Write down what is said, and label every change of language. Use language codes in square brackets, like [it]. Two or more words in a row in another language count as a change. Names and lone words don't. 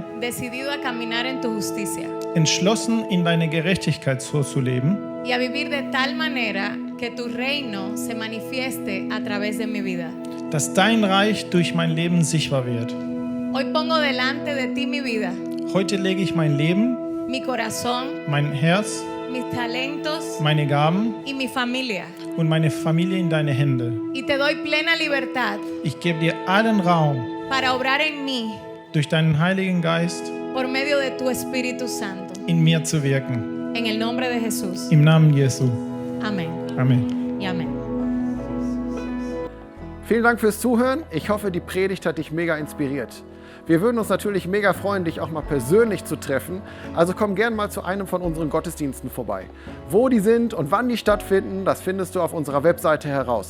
[es] decidido a caminar en tu justicia [de] entschlossen in deine Gerechtigkeit so zu leben, [es] y a vivir de tal manera que tu reino se manifieste a través de mi vida. [de] dass dein Reich durch mein Leben sichtbar wird. [es] Hoy pongo delante de ti mi vida, [de] Heute lege ich mein Leben, [es] mi corazón, [de] mein Herz, [es] mis talentos [de] meine Gaben [es] y mi familia. [de] und meine Familie in deine Hände. [es] Y te doy plena libertad [de] Ich gebe dir allen Raum, [es] para obrar en mí [de] durch deinen Heiligen Geist [es] por medio de tu Espíritu Santo. [de] in mir zu wirken. [es] En el nombre de Jesús. [de] Im Namen Jesu. [es] Amén [de] Amen. [es] y amén. [de] Vielen Dank fürs Zuhören. Ich hoffe, die Predigt hat dich mega inspiriert. Wir würden uns natürlich mega freuen, dich auch mal persönlich zu treffen. Also komm gern mal zu einem von unseren Gottesdiensten vorbei. Wo die sind und wann die stattfinden, das findest du auf unserer Webseite heraus.